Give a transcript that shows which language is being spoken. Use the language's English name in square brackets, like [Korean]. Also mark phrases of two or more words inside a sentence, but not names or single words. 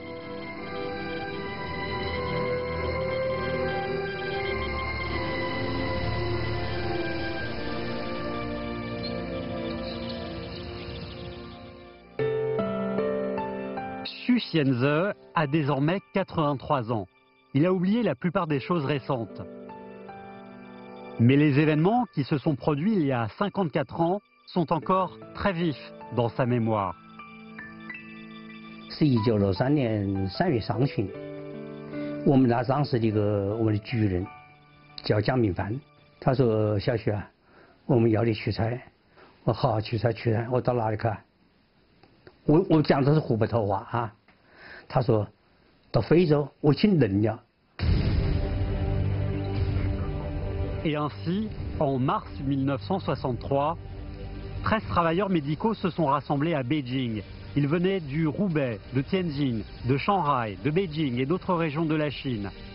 [French] Xu Xianze a désormais 83 ans. Il a oublié la plupart des choses récentes. Mais les événements qui se sont produits il y a 54 ans sont encore très vifs dans sa mémoire. [Chinese] 是1963年3月上旬，我们那当时的我们的局人叫蒋明帆，他说：“小徐啊，我们要你出差。” 我好出差，我到哪里去？我讲的是湖北头话啊。他说到非洲，我请人了。 [French] Et ainsi, en mars 1963, 13 travailleurs médicaux se sont rassemblés à Beijing. Ils venaient du Roubaix, de Tianjin, de Shanghai, de Beijing et d'autres régions de la Chine.